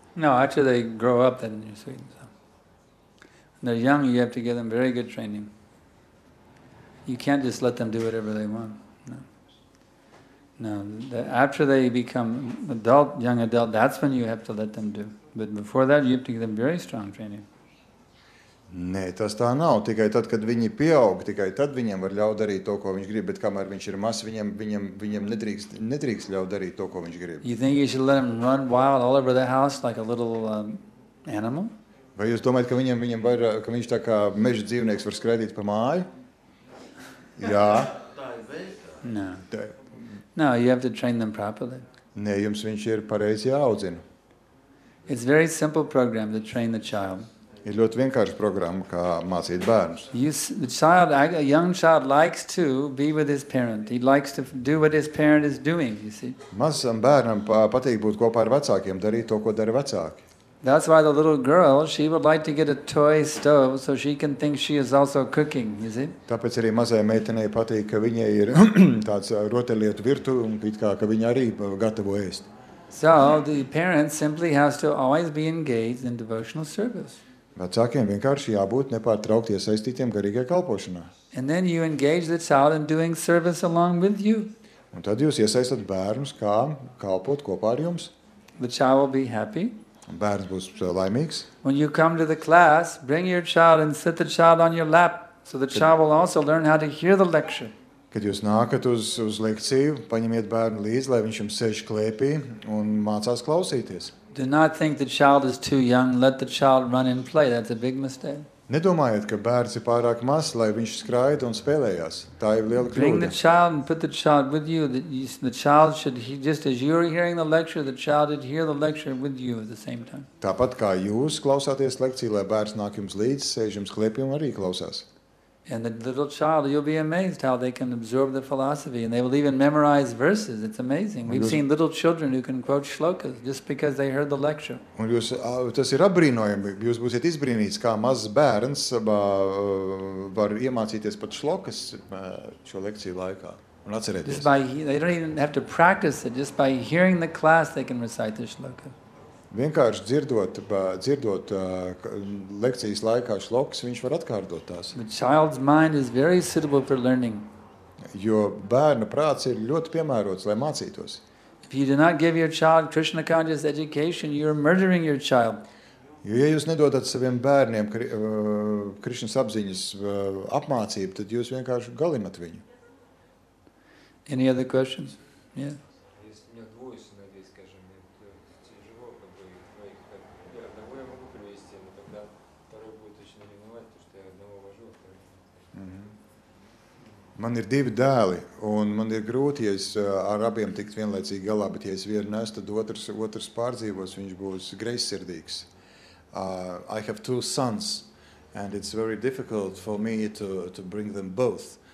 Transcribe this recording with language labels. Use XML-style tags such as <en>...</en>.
<en>no, after they grow up, then you're sweet. So. When they're young, you have to give them very good training. You can't just let them do whatever they want. No, after they become young adult, that's when you have to let them do. But before that, you have to give them very strong training.</en> <lv>Nē, tas tā nav. Tikai tad, kad viņi pieaug, tikai tad viņam var ļaut darīt to, ko viņš grib, bet kamēr viņš ir mazs, viņam nedrīkst ļaut darīt to, ko viņš grib.</lv> <en>You think you should let him run wild all over the house like a little animal?</en> <lv>Vai jūs domājat, ka viņš tā kā meža dzīvnieks var skraidīt pa māju? Jā.</lv> <en>No. No, you have to train them properly.</en> <lv>Nē, jums viņš ir pareizi jāaudzina.</lv> <en>It's a very simple program to train the child.</en> <lv>Ir ļoti vienkārša programma, kā mācīt bērnus.</lv> <en>A young child likes to be with his parent. He likes to do what his parent is doing, you see.</en> <lv>Mazam bērnam patīk būt kopā ar vecākiem, darīt to, ko dara vecāki.</lv> <en>That's why the little girl, she would like to get a toy stove so she can think she is also cooking, you see.</en> <lv>Tāpēc arī mazai meitenei patīk, ka viņai ir tāds rotaļlietu virtuve un ka viņa arī gatavo ēst.</lv> <en>So the parent simply has to always be engaged in devotional service.</en> <lv>Vecākiem vienkārši jābūt nepārtraukti iesaistītiem garīgajā kalpošanā.</lv> <en>And then you engage the child in doing service along with you.</en> <lv>Un tad jūs iesaistat bērnus, kā kalpot kopā ar jums.</lv> <en>The child will be happy.</en> <lv>Bērns būs laimīgs.</lv> <en>When you come to the class, bring your child and sit the child on your lap, so the child will also learn how to hear the lecture.</en> <lv>Kad jūs nākat uz lekciju, paņemiet bērnu līdzi, lai viņš jums sēž klēpī un mācās klausīties.</lv> <en>Do not think the child is too young. Let the child run and play. That's a big mistake.</en> <lv>Nedomājiet, ka bērns ir pārāk mazs, lai viņš skraida un spēlējās. Tā ir liela</lv> <en>Bring the</en> <lv>kļūda.</lv> <en>child and put the child with you. The child should, just as you're hearing the lecture, the child should hear the lecture with you at the same time.</en> <lv>Tāpat kā jūs klausāties lekciju, lai bērns nāk jums līdzi, sēž jums klēpī un arī klausās.</lv> <en>And the little child, you'll be amazed how they can absorb the philosophy, and they will even memorize verses. It's amazing. We've seen little children who can quote shlokas just because they heard the lecture.</en> <lv>Un tas ir apbrīnojami. Jūs būsiet izbrīnīts, kā mazs bērns var iemācīties pat šlokas šo lekciju laikā un atcerēties.</lv> <en>They don't even have to practice it. Just by hearing the class, they can recite the shloka.</en> <lv>Vienkārši dzirdot lekcijas laikā šlokas, viņš var atkārtot tās.</lv> <en>The child's mind is very suitable for learning.</en> <lv>Jo bērna prāts ir ļoti piemērots, lai mācītos.</lv> <en>If you do not give your child Krishna conscious education, you're murdering your child.</en> <lv>Jo, ja jūs nedodat saviem bērniem Krišnas apziņas apmācību, tad jūs vienkārši galinat viņu.</lv> <en>Any other questions? Yeah.</en> <ru>Если у меня двойственное, скажем, это тяжело, как бы, я одного я могу привести, но тогда второй будет очень ревновать, потому что я одного вожу, а второй нет.</ru> <lv>Man ir 2 dēli, un man ir grūti, ja es ar abiem tikt vienlaicīgi galā, bet ja es vienu nesu, tad otrs pārdzīvos, viņš būs greizsirdīgs.</lv> <en>I have 2 sons, and it's very difficult for me to bring them both.</en>